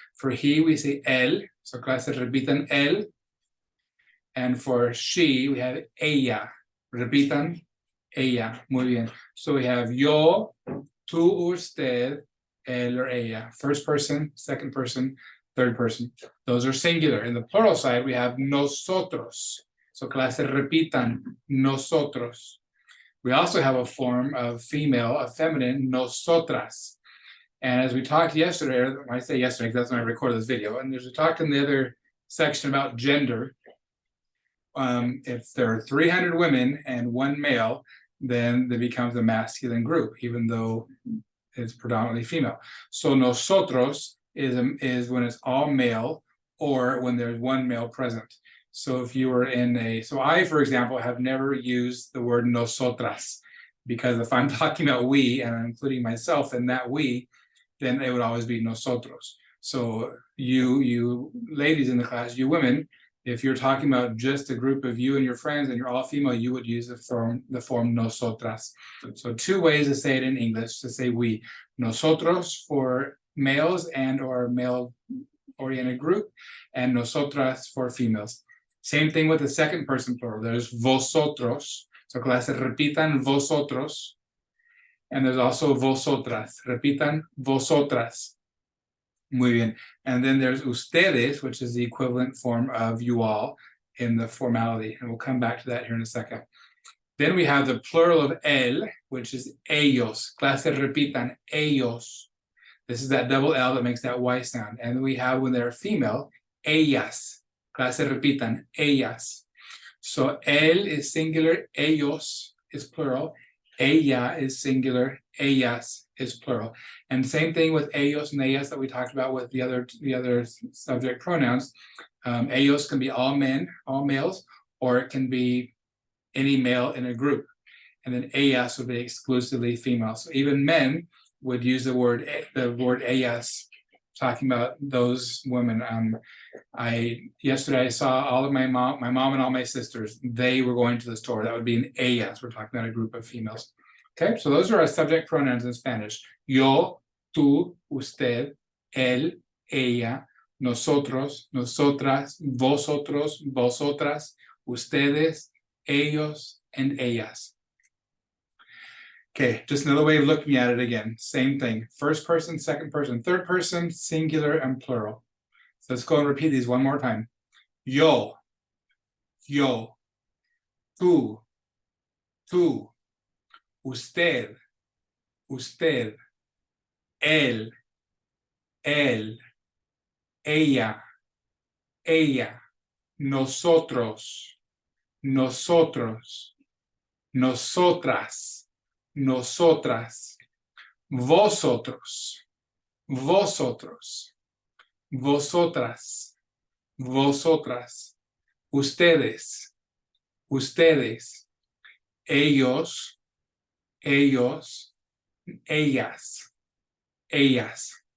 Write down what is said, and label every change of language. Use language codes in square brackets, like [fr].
[en] For he, we say él. So clases repitan él. And for she, we have ella. [es] Repitan, ella. Muy bien. So we have yo, tú, usted, él, or ella. [en] First person, second person, third person. Those are singular. In the plural side, we have nosotros. [es] So clases repitan, nosotros. [en] We also have a form of female, a feminine, nosotras. And as we talked yesterday, or I say yesterday because that's when I recorded this video, and there's a talk in the other section about gender. If there are 300 women and one male, then it becomes a masculine group, even though it's predominantly female. So nosotros is when it's all male or when there's one male present. So if you were so I, for example, have never used the word nosotras, because if I'm talking about we and I'm including myself in that we, then it would always be nosotros. So you ladies in the class, you women, if you're talking about just a group of you and your friends and you're all female, you would use the form nosotras. So two ways to say it in English, to say we. Nosotros for males and or male-oriented group, and nosotras for females. Same thing with the second person plural. There's vosotros. [es] So clases repitan vosotros. And there's also vosotras. Repitan vosotras. Muy bien. [en] And then there's ustedes, which is the equivalent form of you all in the formality. And we'll come back to that here in a second. Then we have the plural of él, which is ellos. Clases repitan ellos. This is that double L that makes that Y sound. And we have, when they're female, ellas. Clases repitan ellas. So él is singular, ellos is plural. Ella is singular, ellas is plural. And same thing with ellos and ellas that we talked about with the other subject pronouns. Ellos can be all men, all males, or it can be any male in a group. and then ellas would be exclusively female. So even men would use the word ellas, talking about those women. Yesterday I saw all of my mom and all my sisters. They were going to the store. That would be an ellas. We're talking about a group of females. Okay, so those are our subject pronouns in Spanish. [es] Yo, tú, usted, él, ella, nosotros, nosotras, vosotros, vosotras, ustedes, ellos, and ellas. [en] Okay, just another way of looking at it again. Same thing. First person, second person, third person, singular, and plural. So let's go and repeat these one more time. [es] Yo, yo, tú, tú, usted, usted, él, él, ella, ella, nosotros, nosotros, nosotras, nosotras, vosotros, vosotros, vosotras, vosotras, ustedes, ustedes, ellos, ellos, ellas, ellas.